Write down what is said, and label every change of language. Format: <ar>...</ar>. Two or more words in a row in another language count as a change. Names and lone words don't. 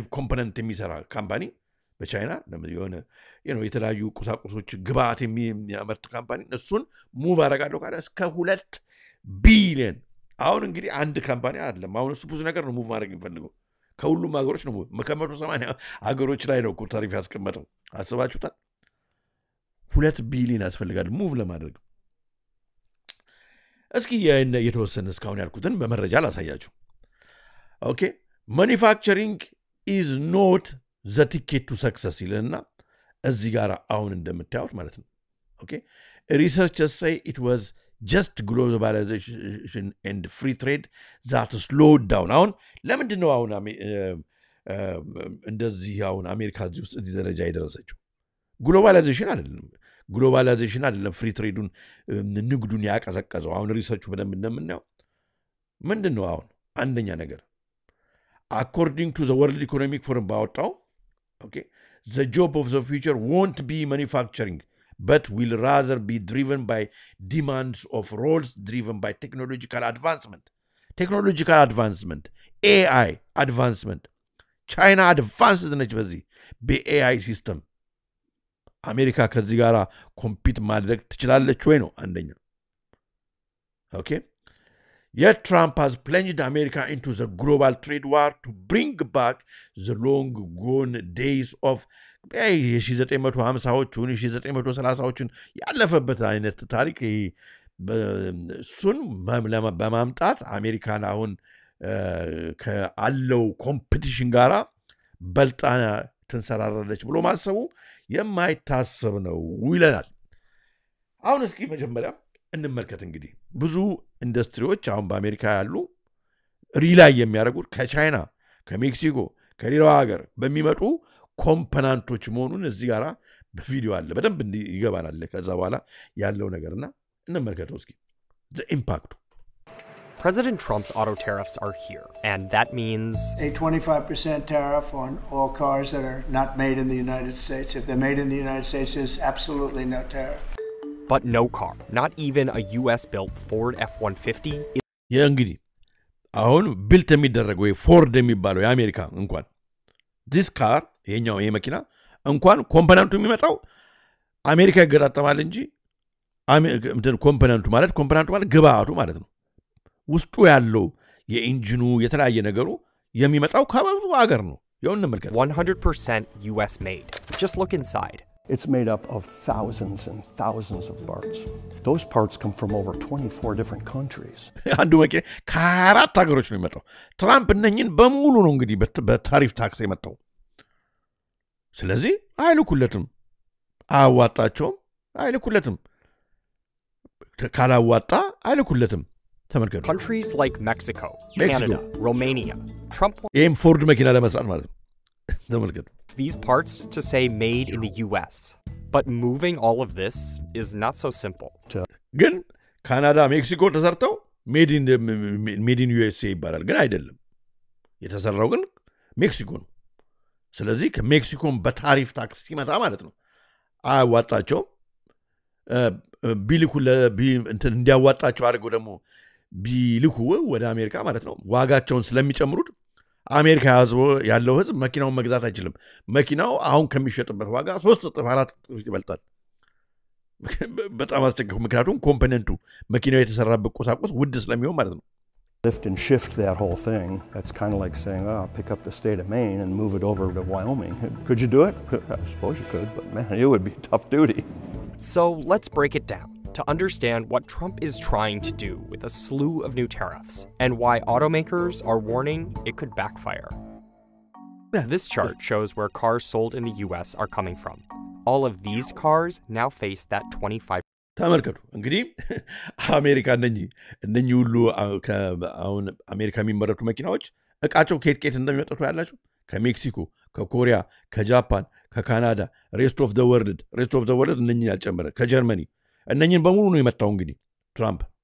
<am>ኮምፖነንት የሚሰራ ካምፓኒ በቻይና የሆነ የተለያዩ ቁሳቁሶች ግብአት የሚያመርት ካምፓኒ እሱን ሙቭ አደርጋለሁ ካለ እስከ 2 ቢሊዮን አሁን እንግዲህ አንድ ካምፓኒ አይደለም አሁን እሱ ብዙ ነገር ነው ሙቭ ማድረግ የሚፈልገው ከሁሉም ሀገሮች ነው ከ180 ሀገሮች ላይ ነው ታሪፍ ያስቀመጠው አስባችሁታል 2 ቢሊዮን ያስፈልጋል ሙቭ ለማድረግ እስኪ የተወሰነ እስካሁን ያልኩትን በመረጃ ላሳያችሁ</am> <en>okay manufacturing is not the ticket to success</en> <am>ይለና እዚህ ጋር አሁን እንደምታዩት ማለት ነው ኦኬ</am> <en>researchers say it was just globalization and free trade that slowed down</en> <am>አሁን ለምንድን ነው አሁን እንደዚህ አሁን አሜሪካ እዚህ ውስጥ እዚህ ደረጃ የደረሰችው ግሎባላይዜሽን አይደለም</am> <en>free trade</en> <am>ንግዱን ያቀዘቀዘው አሁን ሪሰርቹ በደንብ እንደምናየው ምንድነው አሁን አንደኛ</am> <en>ነገር according to the World Economic Forum ባወጣው okay the job of the future won't be manufacturing but will rather be driven by demands of roles driven by technological advancement AI advancement China advanced</en> <am>ነች በዚህ በAI ሲስተም አሜሪካ ከዚህ ጋር ኮምፒት ማድረግ ትችላለች ወይ ነው አንደኛ</am> <en>ኦኬ Yet Trump has plunged America into the global trade war to bring back the long-gone days of</en> <am>1950ዎቹን 1930ዎቹን ያለፈበት አይነት ታሪክ እሱን በማምጣት አሜሪካን አሁን ከአለው ኮምፒቲሽን ጋራ በልጣ ትንሰራራለች ብሎ ማሰቡ የማይታሰብ ነው ይለናል። አሁን እስኪ መጀመሪያ እንመልከት። እንግዲህ ብዙ ኢንዱስትሪዎች አሁን በአሜሪካ ያሉ ሪላይ የሚያደርጉት ከቻይና ከሜክሲኮ ከሌላው ሀገር በሚመጡ ኮምፖነንቶች መሆኑን እዚህ ጋራ በቪዲዮ አለ በደንብ ይገባናል። ከዛ በኋላ ያለው ነገርና እንመልከተው እስኪ</am> <en>the impact. President Trump's auto tariffs are here, and that means a 25% tariff on all cars that are not made in the United States. If they're made in the United States, there's absolutely no tariff. But no car, not even a US-built Ford F-150.</en> <am>እንግዲህ አሁን ቢልት የሚደረገው ፎርድ የሚባለው የአሜሪካ እንኳን</am> <en>this car</en> <am>ይሄኛው ይሄ መኪና እንኳን ኮምፖነንቱ የሚመጣው አሜሪካ ይገጣጠማል እንጂ ኮምፖነንቱ ማለት ግብአቱ ማለት ነው። ውስጡ ያለው የኢንጂኑ የተለያየ ነገሩ የሚመጣው ከብዙ ሀገር ነው። ይሁን እንመልከት።</am> <en>100% US made. Just look inside. It's made up of thousands and thousands of parts. Those parts come from over 24 different countries.</en> <am>አንዱ መኪና ከአራት ሀገሮች ነው የሚመጣው። ትራምፕ እነኝን በሙሉ ነው እንግዲህ በታሪፍ ታክስ የመጣው። ስለዚህ አይልኩለትም፣ አያዋጣቸውም፣ አይልኩለትም። ካላዋጣ አይልኩለትም። ተመልከቱ።</am> <en>Countries like Mexico, Canada, Romania. Trump</en> <am>ይሄም ፎርድ መኪና ለመስራት ማለት ነው። ተመልከቱ።</am> <en>These parts to say made in the US. But moving all of this is not so simple.</en> <am>ግን ካናዳ፣ ሜክሲኮ ተሰርተው</am> <en>made in USA</en> <am>ይባላል። ግን አይደለም። የተሰራው ግን ሜክሲኮ ነው። ስለዚህ ከሜክሲኮም በታሪፍ ታክስ ሲመጣ ማለት ነው አያዋጣቸውም። ቢልኩ እንዲያዋጣቸው አድርገው ደግሞ ቢልኩ ወደ አሜሪካ ማለት ነው ዋጋቸውን ስለሚጨምሩት አሜሪካ ያለው ህዝብ መኪናውን መግዛት አይችልም። መኪናው አሁን ከሚሸጥበት ዋጋ 3 እጥፍ 4 እጥፍ ይበልጣል። በጣም አስቸጋሪ ምክንያቱም ኮምፖነንቱ መኪናው የተሰራበት ቁሳቁስ ውድ ስለሚሆን ማለት ነው።</am> <en>Lift and shift that whole thing. That's kind of like saying, oh, pick up the state of Maine and move it over to Wyoming. Could you do it? I suppose you could, but man, it would be tough duty. So let's break it down to understand what Trump is trying to do with a slew of new tariffs and why automakers are warning it could backfire. This chart shows where cars sold in the US are coming from. All of these cars now face that 25%.</en> <am>ተመልከቱ እንግዲህ አሜሪካ እነኚህ ሁሉ አሁን አሜሪካ የሚመረቱ መኪናዎች እቃቸው ከየት እንደሚመጣው ያላችሁ ከሜክሲኮ፣ ከኮሪያ፣ ከጃፓን፣ ከካናዳ፣</am> <en>rest of the world</en> <am>እነኚህን ያልጨመረ ከጀርመኒ እነኚህን በሙሉ ነው የመጣው። እንግዲህ ትራምፕ</am>